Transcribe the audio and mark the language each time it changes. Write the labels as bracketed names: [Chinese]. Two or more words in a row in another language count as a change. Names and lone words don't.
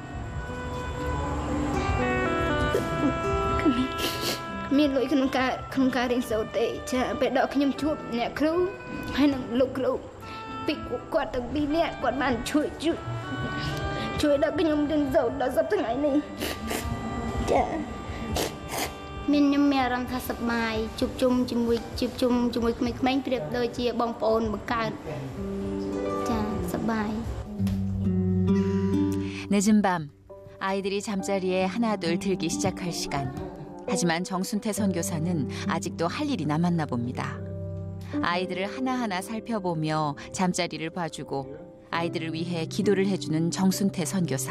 [Khmer] មានលុយក្នុងការរៀនសូត្រទេចាពេលដល់ខ្ញុំជួបអ្នកគ្រូហើយនឹងលោកគ្រូពីគាត់ទាំងពីរនាក់គាត់បានជួយដល់ខ្ញុំរៀនសូត្រដល់សប្តាហ៍ថ្ងៃនេះចាមានខ្ញុំមានអារម្មណ៍ថាសប្បាយជួបជុំជាមួយក្មេងៗប្រៀបដូចជាបងប្អូនបង្កើតចាសប្បាយ [Korean] 늦은 밤 아이들이 잠자리에 하나둘 들기 시작할 시간. 하지만 정순태 선교사는 아직도 할 일이 남았나 봅니다. 아이들을 하나하나 살펴보며 잠자리를 봐주고 아이들을 위해 기도를 해주는 정순태 선교사.